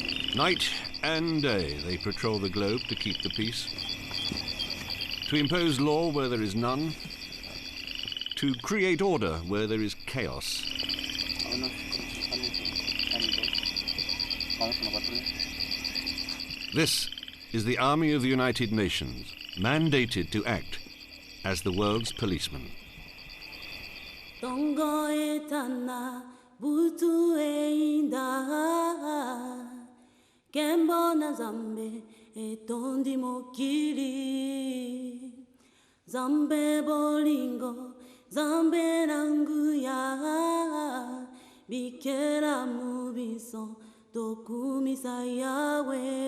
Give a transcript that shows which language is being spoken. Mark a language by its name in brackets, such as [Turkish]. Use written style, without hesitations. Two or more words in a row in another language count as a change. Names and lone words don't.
[English] Night and day they patrol the globe to keep the peace, to impose law where there is none, to create order where there is chaos. This is the Army of the United Nations, mandated to act as the world's policeman. [Lingala] Zambe bolingo, zambe nanguya, bikera mubiso, dokumisa yawe.